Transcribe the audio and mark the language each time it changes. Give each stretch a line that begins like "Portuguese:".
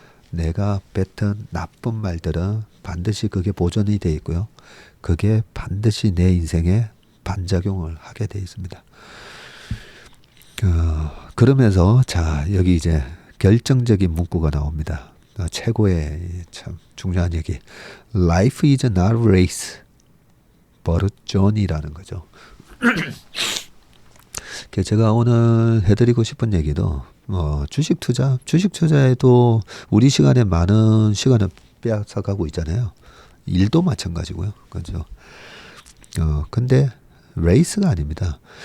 Korean: 내가 뱉은 나쁜 말들은 반드시 그게 보존이 되어 있고요. 그게 반드시 내 인생에 반작용을 하게 되어 있습니다. 그러면서 자 여기 이제 결정적인 문구가 나옵니다. 최고의 참 중요한 얘기.
English: Life is not a race, but a journey라는 거죠.
Korean: 제가 오늘 해드리고 싶은 얘기도 주식 투자에도 우리 시간에 많은 시간을 빼앗아가고 있잖아요. 일도 마찬가지고요. 그죠? 근데 레이스가 아닙니다.